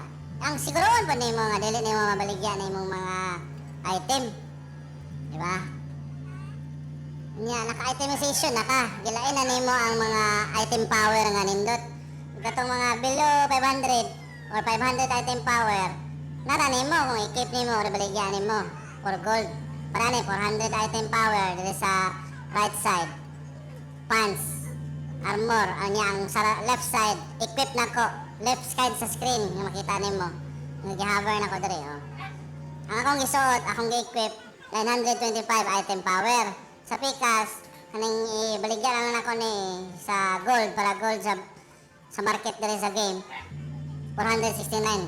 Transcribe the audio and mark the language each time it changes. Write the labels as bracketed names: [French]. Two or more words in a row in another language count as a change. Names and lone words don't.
[Cebuano] Ang siguroon po nimo nga dili nimo mabaligya na imong mga item. Di ba? Nya naka-itemization na ka. Gilain na nimo ang mga [English] item power [Cebuano] nga nindot. Katong mga [English] below 500 or 500 item power. [Cebuano] Nara nimo kung i-keep nimo or baligyan nimo [English] for gold. [Cebuano] Para ni 400 [English] item power [Cebuano] dito sa [English] right side. [Cebuano] Pants, armor, ang sa [English] left side, [Cebuano] equip na ko. [English] Left side [Cebuano] sa screen nga makita nimo. Nag-hover na ko diri oh. Ang akong gisuot, akong gi-equip 925 [English] item power. [Cebuano] Sa Pikas, kaning ibaligyan lang ako ni sa gold para gold sa market diri sa game. 469.